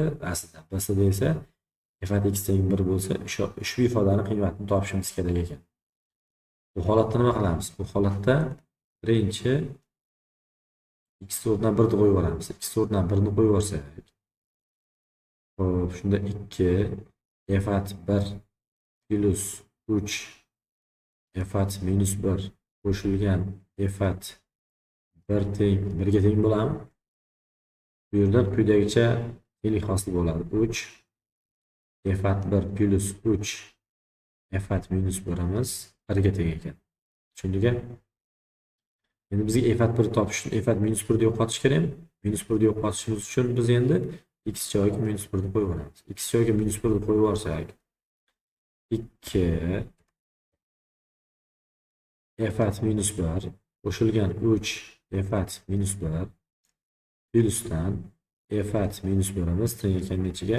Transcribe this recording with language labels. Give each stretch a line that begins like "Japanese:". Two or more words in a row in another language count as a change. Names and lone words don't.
Uzbek: Aslida B-sida esa f(at) x teng 1 bo'lsa, ushbu ifodani qiymatini topishimiz kerak ekan. Bu holatda nima qilamiz? Bu holatda birinchi x o'rnidan 1 ni qo'yib yuboramiz. X o'rnidan 1 ni qo'yib yuborsak, xo'p, shunda 2 f(at) 1 plus 3 f(at) minus 1 qo'shilgan f(at) 1 teng 1 ga teng bo'ladimi? Bu yerdan quyidagicha tenglik hosil bo'ladi. 3 f(at) 1 plus 3 f(at) minus 1imiz 1 ga teng ekan. Tushundik-a? Endi bizga efat 1 topish uchun efat -1 yo'qotish kerak. -1 yo'qotishimiz uchun biz endi x joyiga -1 ni qo'yib olamiz. X joyiga -1 ni qo'yib olsak, 2 efat -1 qo'shilgan 3 efat -1 plyusdan efat -1imiz teng ekan nechiga?